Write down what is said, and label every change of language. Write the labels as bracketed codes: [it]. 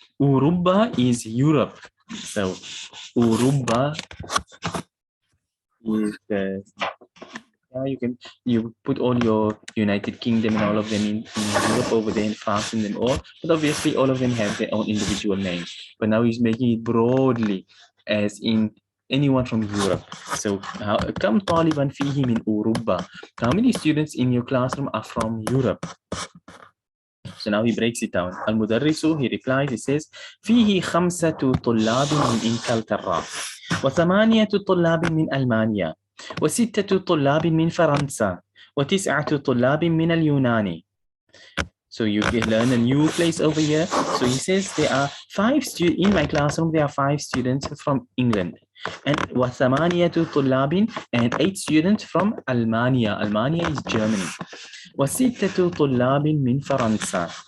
[en] أوروبا is Europe. So أوروبا is you put all your United Kingdom and all of them in Europe over there in France and then all, but obviously all of them have their own individual names. But now he's making it broadly as in anyone from Europe. [ar] So كم طالبا فيه من أوروبا. [en] How many students in your classroom are from Europe? So now he breaks it down. [ar] المدرس, [en] he replies, he says, [ar] فيه 5 طلاب من إنجلترا, و8 طلاب من ألمانيا, و6 طلاب من فرنسا, و9 طلاب من اليونان. [en] So you can learn a new place over here. So he says there are 5 students in my classroom. There are 5 students from England, and [ar] وثمانية طلاب [en] and 8 students from Almania. Almania is Germany. [ar] وستة طلاب من فرنسا.